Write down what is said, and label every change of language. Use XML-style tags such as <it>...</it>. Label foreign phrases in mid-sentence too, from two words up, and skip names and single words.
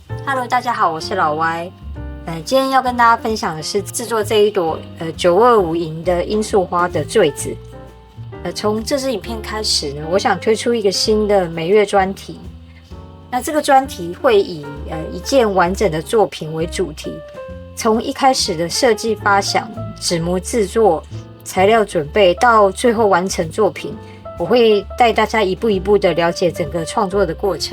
<zh>Hello， 大家好，我是老歪。今天要跟大家分享的是制作這一朵925銀的罌粟花的墜子。從這支影片開始呢，我想推出一個新的每月專題。那這個專題會以一件完整的作品為主題，從一開始的設計發想、紙模製作、材料準備到最後完成作品，我會帶大家一步一步的了解整個創作的過程。</zh>